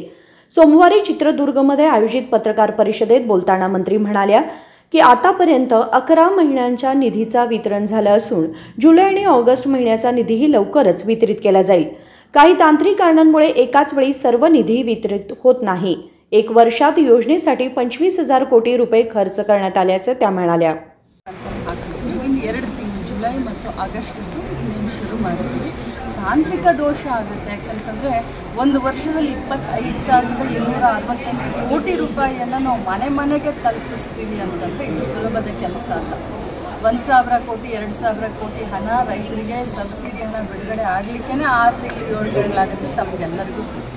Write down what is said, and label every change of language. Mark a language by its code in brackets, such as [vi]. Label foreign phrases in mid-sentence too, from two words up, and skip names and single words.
[mr] सोमवारी चित्रदुर्गमध्ये आयोजित पत्रकार परिषदेत बोलताना मंत्री म्हणाल्या की आतापर्यंत 11 महिन्यांच्या निधीचा वितरण झाला असून जुलै आणि ऑगस्ट महिन्याचा निधीही लवकरच वितरित केला जाईल। काही तांत्रिक कारणांमुळे एकाच वेळी सर्व निधी वितरित होत नाही। 1 वर्षात योजनेसाठी 25,000 कोटी रुपये खर्च करण्यात आल्याचे त्या म्हणाल्या। [kn] 2 ತಿಂಗಳು ಜುಲೈ ಮತ್ತು ಆಗಸ್ಟ್ ಶುರು ಮಾಡ್ತೀವಿ। ತಾಂತ್ರಿಕ ದೋಷ ಆಗುತ್ತೆ ಯಾಕಂತಂದರೆ ಒಂದು ವರ್ಷದಲ್ಲಿ 25,268 ಕೋಟಿ ರೂಪಾಯಿಯನ್ನು ನಾವು ಮನೆ ಮನೆಗೆ ತಲುಪಿಸ್ತೀವಿ ಅಂತಂದರೆ ಇದು ಸುಲಭದ ಕೆಲಸ ಅಲ್ಲ। 1,000 ಕೋಟಿ 2,000 ಕೋಟಿ ಹಣ ರೈತರಿಗೆ ಸಬ್ಸಿಡಿ ಹಣ ಬಿಡುಗಡೆ ಆಗಲಿಕ್ಕೆ 6 ತಿಂಗಳು 7 ತಿಂಗಳಾಗುತ್ತೆ ತಮಗೆಲ್ಲರಿಗೂ ಗೊತ್ತು।